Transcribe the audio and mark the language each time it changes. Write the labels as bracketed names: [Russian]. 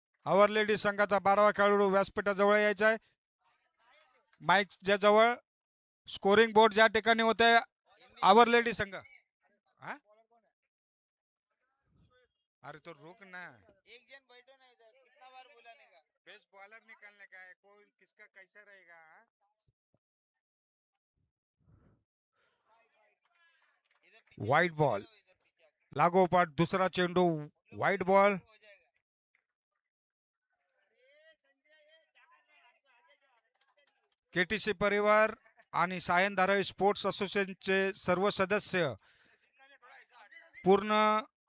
[Marathi] आवर lady संघाचा 12वा खेळाडू व्यासपीठाजवळ यायचा आहे. माईकच्या जवळ स्कोरिंग बोर्ड ज्या ठिकाणी होते आवर लेडी संघ. [Hindi] अरे तो रुक ना, एक जन बैठो ना इधर, कितना बार बुलाने का. बेस्ट बॉलर निकालने का है, कोई किसका कैसा रहेगा. [Marathi] व्हाइट बॉल लागोपाठ दुसरा चेंडू. White ball. केटीसी परिवार आणि सायन धारावी स्पोर्ट्स असोसिएशनचे सर्व सदस्य पूर्ण